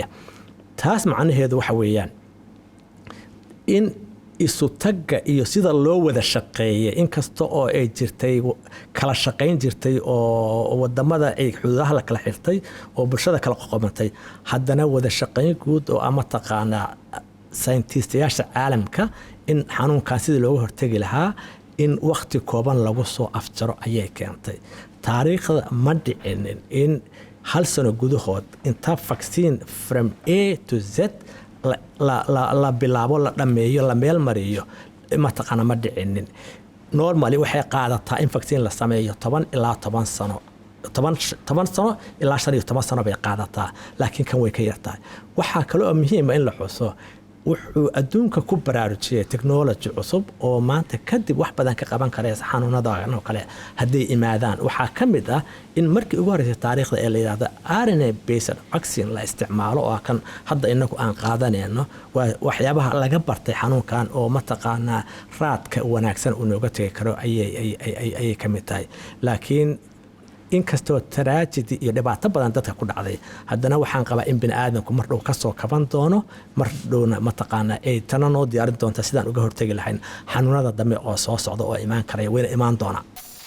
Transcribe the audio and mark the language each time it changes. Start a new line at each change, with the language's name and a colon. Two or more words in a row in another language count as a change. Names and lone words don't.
Somali: taas macnaheedu waxa weeyaan in isu tagga iyo sida loo wada shaqeeyay inkasta oo ay jirtay kala shaqayn jirtay oo wadamada ay xuduudaha la kala xirtay oo bulshada kala qoqomantay, haddana wada shaqayn guud oo ama taqaanaa saynistiyaasha caalamka in xanuunkan sidii looga hortagi lahaa in waqti kooban lagu soo afjaro ayay keentay. taariikhda ma dhicinin in 1 sano gudahood inta
English: vaccine from A to Z
Somali: la bilaabo, la dhameeyo, la meel mariyo mataqaana ma dhicinin. normally waxay qaadataa in vaccine la sameeyo 10 ilaa 10 sano 10 sano ilaa 15 sano bay qaadataa, laakiin kan way ka yartahay. waxaa kale oo muhiim ah in la xuso wuxuu adduunka ku baraarujiyay technology cusub oo maanta kadib wax badan ka qaban karaysa xanuunadan oo kale hadday imaadaan. waxaa ka mid ah in markii ugu horeysay taariikhda ee la yiraahdo
English: RNA based vaccine
Somali: la isticmaalo oo kan hadda inagu aan qaadanayno. waxyaabaha laga bartay xanuunkan oo mataqaanaa raadka wanaagsan uu nooga tagi karo ayay ka mid tahay. laakiin inkastoo tragedy iyo dhibaato badan dadka ku dhacday haddana waxaan qabaa in bini aadamku mar dhow kasoo kaban doono mar dhowna mataqaanaa ay tana noo diyaarin doonta sidaan uga hortegi lahayn xanuunada dambe oo soo socda oo imaan karaya wayna imaan doonaa